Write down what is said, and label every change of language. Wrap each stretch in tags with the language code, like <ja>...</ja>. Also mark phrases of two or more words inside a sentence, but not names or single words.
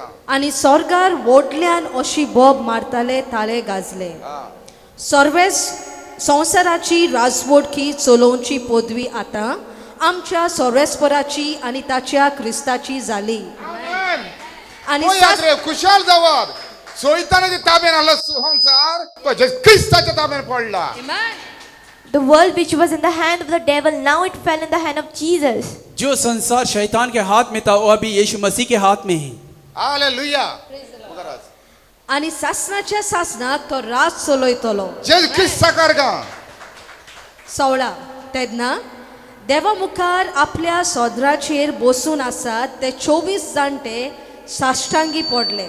<kok>आनी स्वर्गार व्हडल्यान अशी बोब मारताले ताळे गाजले सर्वेस संवसाराची राजवटकी चलोवची पदवी आतां आमच्या सर्वेस्पराची आनी ताच्या क्रिस्ताची जाली आनी तो याद रे खुशाल जावात सोयतानाच्या ताब्यान आसलो संसार तो जेजू क्रिस्ताच्या ताब्यान पडला</kok> <en>The world which was in the hand of the devil, now it fell in the hand of Jesus.</en> <hi>जो संसार शैतान के हाथ में था वो अभी यीशु मसीह के हाथ में है।</hi> <kok>हालेलुया आनी सासनाच्या सासनाक तो राज चलयतलो जेजू क्रिस्ता कारगा 16 तेन्ना देवा मुखार आपल्या सोदराचेर बसून आसात ते 24 जाणटे साश्टांगी पडले</kok>